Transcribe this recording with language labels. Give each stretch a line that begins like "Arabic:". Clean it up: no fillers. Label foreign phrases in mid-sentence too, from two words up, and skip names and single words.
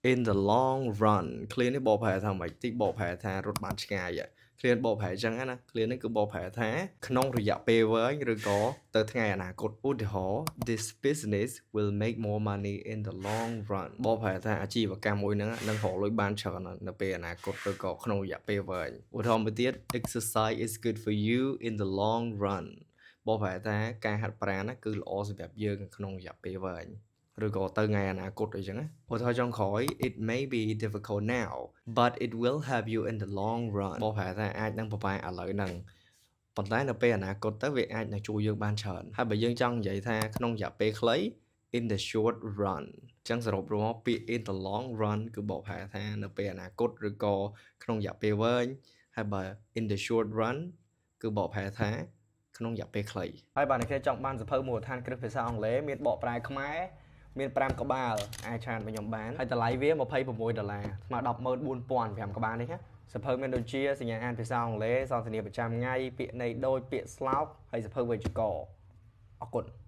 English: in the long run
Khmer: clear នេះបកប្រែថាម៉េចតិចបកប្រែថារត់បានឆ្ងាយ clear បកប្រែអញ្ចឹងណា clear នេះគឺបកប្រែថាក្នុងរយៈពេលវែងឬក៏ទៅថ្ងៃអនាគតឧទាហរណ៍
English: this business will make more money in the long run
Khmer: បកប្រែថាអាជីវកម្មមួយហ្នឹងនឹង រកលុយបានច្រើននៅពេលអនាគតឬក៏ក្នុងរយៈពេលវែងឧទាហរណ៍មួយទៀត
English: exercise is good for you in the long run
Khmer: បកប្រែថាការហាត់ប្រាណណាគឺល្អសម្រាប់យើងក្នុងរយៈពេលវែងឬ ក៏ទៅថ្ងៃអនាគតអីចឹងណាឧទាហរណ៍ចុងក្រោយ
English: it may be difficult now but it will help you in the long run
Khmer: បកប្រែថាអាចនឹងពិបាកឥឡូវ ហ្នឹងប៉ុន្តែនៅពេលអនាគតទៅវាអាចនឹងជួយយើងបានច្រើនហើយបើយើងចង់និយាយថាក្នុងរយៈពេលខ្លី
English: in the short run
Khmer: ចឹងសរុបរួមមកពាក្យ
English: in the long run
Khmer: គឺបកប្រែថានៅពេលអនាគតឬក៏ក្នុងរយៈពេលវែងហើយបើ
English: in the short run
Khmer: គឺបកប្រែថាក្នុងរយៈពេលខ្លីហើយបើអ្នកគេចង់បានសៀវភៅមូលដ្ឋានគ្រឹះភាសាអង់គ្លេសមានបកប្រែខ្មែរមាន5ក្បាលអាចឆានរបស់ខ្ញុំបានហើយតម្លៃវា$26ស្មើ$104,000 5ក្បាលនេះណាសៀវភៅមានដូចជាសញ្ញាអានភាសាអង់គ្លេសសន្ទនាប្រចាំថ្ងៃពាក្យន័យដូចពាក្យស្លោកហើយសៀវភៅវេយ្យាករណ៍អរគុណ